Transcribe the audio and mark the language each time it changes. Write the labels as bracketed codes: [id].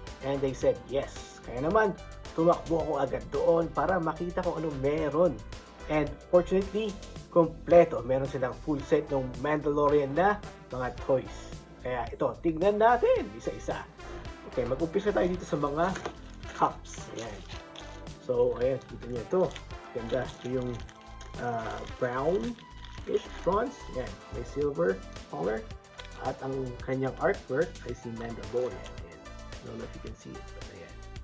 [en] And they said, yes. [tl] Kaya naman, tumakbo ako agad doon para makita ko anong meron. [en] And fortunately, kompleto. [tl] Meron silang full set ng Mandalorian na mga toys. Kaya ito, tignan natin isa-isa. Okay, mag-umpisa tayo dito sa mga cups. Ayan. So, ayan, dito niyo ito. Ganda. Ito yung brown-ish bronze. Ayan, may silver color. At ang kanyang artwork ay si Mandalorian. Ayan. [en] I don't know if you can see it, but [tl] ayan.